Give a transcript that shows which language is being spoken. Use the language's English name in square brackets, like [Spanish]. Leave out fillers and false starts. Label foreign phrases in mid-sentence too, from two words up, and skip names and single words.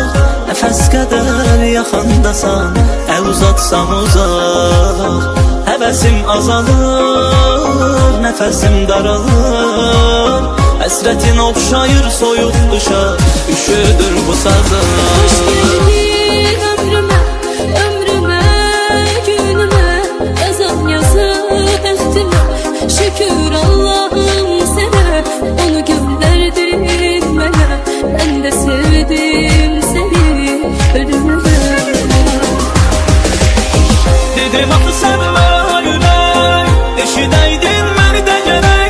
[Azerbaijani] Nəfəs qədər yaxındasan, əl uzatsam uzaq. Həvəsim azalır, nəfəsim daralır. Həsrətin oxşayır soyuq qışa, üşüdür bu sazım. [Turkish] Hoş geldin ömrüme, ömrüme, günüme. [Azerbaijani] Yazan yazı bəxtimə, şükür Allah'ım sənə. Onu gönderdin mənə, mən də sevdim səni ölümə. Dedim axı sevmə ürək, eşidəydin məni də gərək.